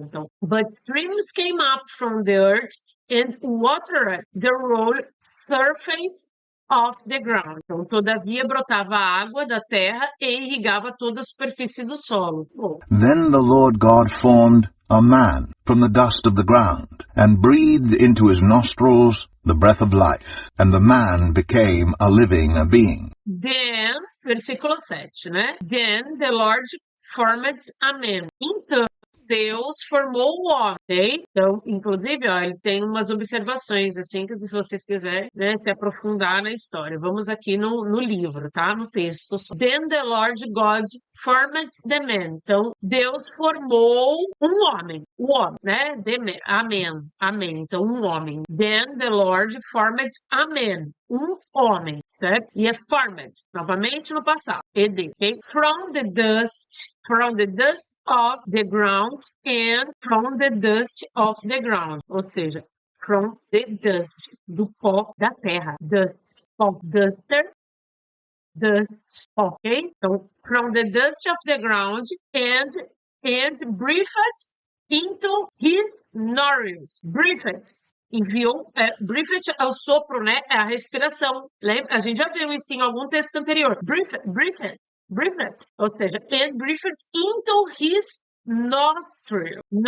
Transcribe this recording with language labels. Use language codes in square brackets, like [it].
[pt] Então, [en] but streams came up from the earth and watered the roll surface of the ground. [pt] Então, todavia, brotava água da terra e irrigava toda a superfície do solo. [en] Then the Lord God formed a man from the dust of the ground, and breathed into his nostrils the breath of life, and the man became a living being. Then, [pt] versículo 7, né? [en] Then the Lord formed a man. [pt] Então, Deus formou o homem, ok? Então, inclusive, ó, ele tem umas observações, assim, que se vocês quiserem, né, se aprofundar na história. Vamos aqui no livro, tá? No texto. [en] Then the Lord God formed the man. [pt] Então, Deus formou um homem. O homem, né? Amém. Então, um homem. [en] Then the Lord formed a man. [pt] Um homem, certo? E é formed, novamente no passado. ED, ok? [en] From the dust of the ground and from the dust of the ground. [pt] Ou seja, [en] from the dust, [pt] do pó da terra. [en] Dust, of duster, dust, ok? [pt] Então, [en] from the dust of the ground and breathed into his nostrils. Breathed. [pt] Enviou, breathed é o sopro, né? É a respiração. Lembra? A gente já viu isso em algum texto anterior. [en] Breathed. [pt] Ou seja, [en] and breathed into his nostril.